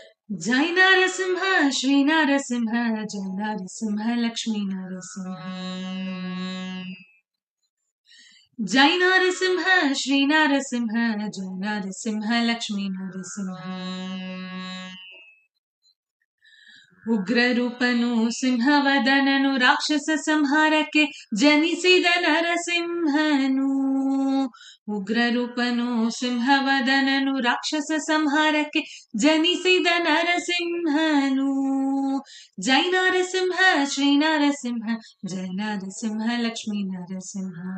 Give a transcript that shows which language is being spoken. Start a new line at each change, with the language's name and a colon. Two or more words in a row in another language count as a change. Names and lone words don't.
Sanskrit: जय नरसिंह श्री नरसिंह जय नरसिंह लक्ष्मी नरसिंह जय नरसिंह श्री नरसिंह जय नरसिंह लक्ष्मी नरसिंह
Kannada: ಉಗ್ರ ರೂಪನು ಸಿಂಹವದನನು ರಾಕ್ಷಸ ಸಂಹಾರಕ್ಕೆ ಜನಿಸಿದ ನರಸಿಂಹನು ಉಗ್ರ ರೂಪನು ಸಿಂಹವದನನು ರಾಕ್ಷಸ ಸಂಹಾರಕ್ಕೆ ಜನಿಸಿದ ನರಸಿಂಹನು
Sanskrit: ಜೈ ನರಸಿಂಹ ಶ್ರೀ ನರಸಿಂಹ ಜಯ ನರಸಿಂಹ ಲಕ್ಷ್ಮೀ ನರಸಿಂಹ